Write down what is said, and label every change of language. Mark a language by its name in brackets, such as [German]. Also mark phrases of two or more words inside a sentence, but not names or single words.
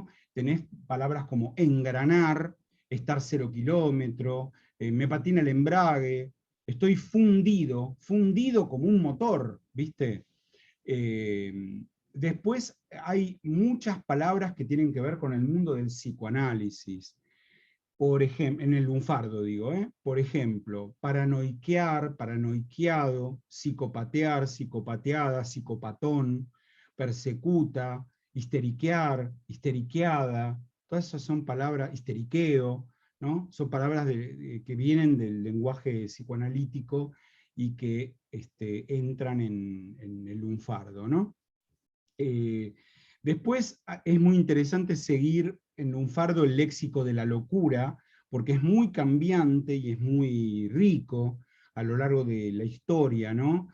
[Spanish] Tenés palabras como engranar, estar 0 kilómetros, me patina el embrague, estoy fundido como un motor, ¿viste? Después hay muchas palabras que tienen que ver con el mundo del psicoanálisis. Por ejemplo, en el lunfardo digo, por ejemplo, paranoiquear, paranoiqueado, psicopatear, psicopateada, psicopatón, persecuta, histeriquear, histeriqueada, todas esas son palabras, histeriqueo, ¿no? Son palabras que vienen del lenguaje psicoanalítico y que entran en el lunfardo, ¿no? Después es muy interesante seguir en lunfardo el léxico de la locura, porque es muy cambiante y es muy rico a lo largo de la historia, ¿no?